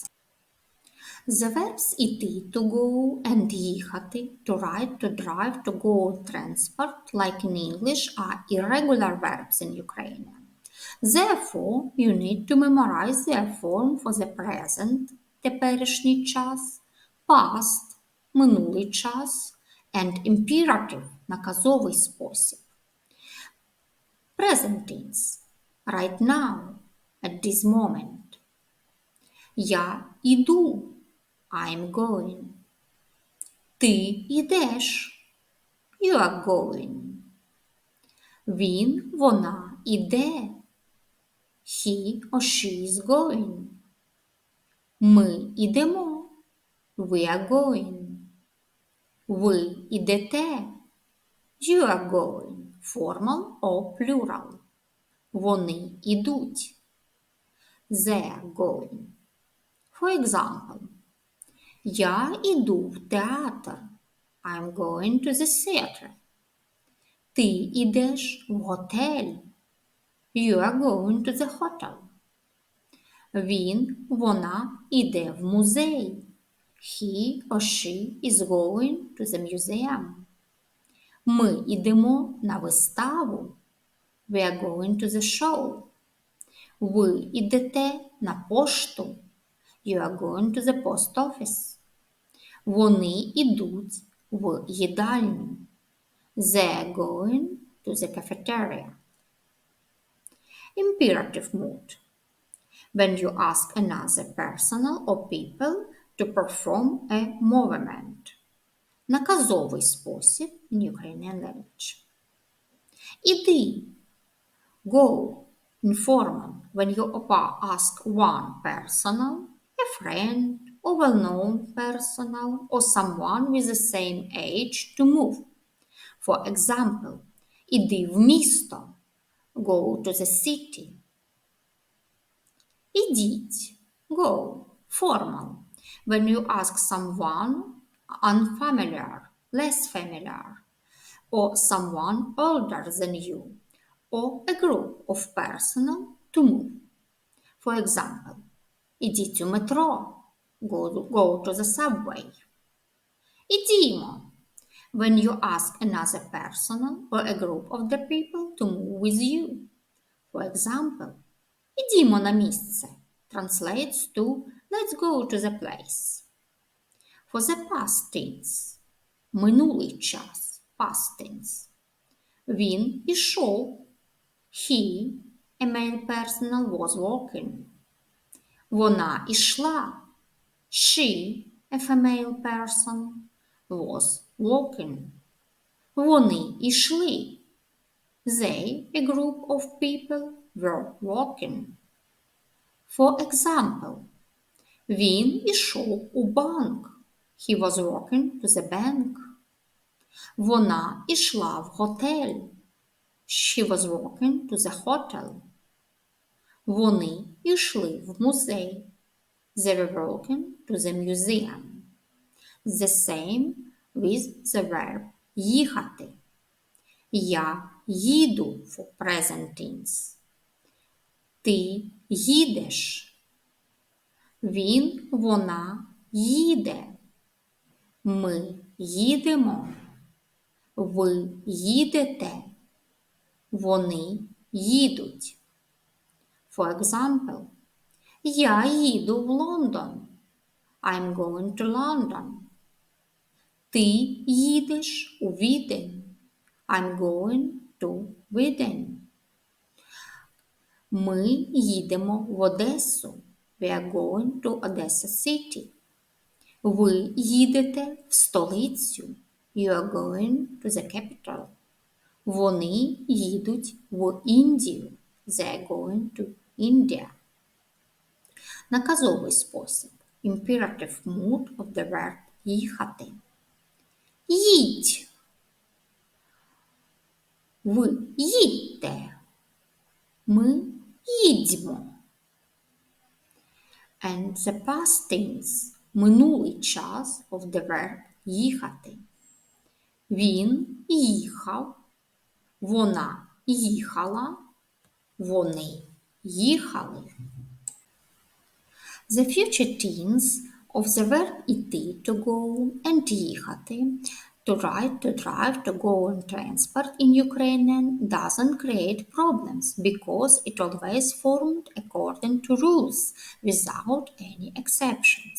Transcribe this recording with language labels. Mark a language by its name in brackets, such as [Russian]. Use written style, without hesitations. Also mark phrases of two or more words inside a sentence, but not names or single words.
[English] The verbs іти, to go, and їхати, to ride, to drive, to go on transport, like in English, are irregular verbs in Ukrainian. Therefore, you need to memorize their form for the present, [Ukrainian] теперішній час, past, минулий час, [English] and imperative, [Ukrainian] наказовий спосіб. [English] Present tense, right now, at this moment. [Ukrainian] Я іду, [English] I'm going. [Ukrainian] Ти ідеш, [English] you are going. [Ukrainian] Він, вона іде, [English] he or she is going. [Ukrainian] Ми ідемо, [English] we are going. [Ukrainian] Ви ідете, [English] you are going. Formal or plural. [Ukrainian] Вони ідуть. [English] They are going. For example, [Ukrainian] я іду в театр. [English] I'm going to the theater. [Ukrainian] Ти ідеш в готель. [English] You are going to the hotel. [Ukrainian] Він, вона іде в музей. [English] He or she is going to the museum. [Ukrainian] Ми йдемо на виставу. [English] We are going to the show. [Ukrainian] Ви йдете на пошту. [English] You are going to the post office. [Ukrainian] Вони йдуть в їдальню. [English] They are going to the cafeteria. Imperative mood. When you ask another person or people to perform a movement. [Ukrainian] Наказовий спосіб [English] in Ukrainian language. [Ukrainian] Іди. Go. [English] Informal. When you ask one personal, a friend, or well-known personal, or someone with the same age to move. For example, [Ukrainian] іди в місто. [English] Go to the city. Ідіть. Go. Formal. When you ask someone unfamiliar, less familiar, or someone older than you, or a group of persons to move. For example, [Ukrainian] ідіть у метро. [English] Go to the subway. Ідімо. When you ask another person or a group of the people to move with you. For example, [Ukrainian] ідімо на місце. [English] Translates to let's go to the place. For the past tense. [Ukrainian] Минулий час. [English] Past tense. [Ukrainian] Він ішов. [English] He, a male person, was walking. [Ukrainian] Вона ішла. [English] She, a female person, was walking. [Ukrainian] Вони ішли. [English] They, a group of people, were walking. For example, [Ukrainian] він ішов у банк. [English] He was walking to the bank. [Ukrainian] Вона ішла в готель. [English] She was walking to the hotel. [Ukrainian] Вони йшли в музей. [English] They were walking to the museum. The same with the verb їхати. [Ukrainian] Я їду [English] for present tense. [Ukrainian] Ти їдеш. Він, вона їде. Ми їдемо. Ви їдете. Вони їдуть. [English] For example, [Ukrainian] я їду в Лондон. [English] I'm going to London. [Ukrainian] Ти їдеш у Відень. [English] I'm going to Відень. [Ukrainian] Ми їдемо в Одесу. [English] We are going to Odessa City. [Ukrainian] Ви їдете в столицю. [English] You are going to the capital. [Ukrainian] Вони їдуть в Індію. [English] They are going to India. [Ukrainian] Наказовий спосіб. [English] Imperative mood of the verb їхати. [Ukrainian] Їдь. Ви їдьте. Ми їдьмо. [English] And the past tense. [Ukrainian] Минулий час [English] of the verb їхати. [Ukrainian] Він їхав. Вона їхала. Вони їхали. [English] The future tense of the verb іти to go and їхати to ride, to drive, to go on transport in Ukrainian doesn't create problems because it always formed according to rules without any exceptions.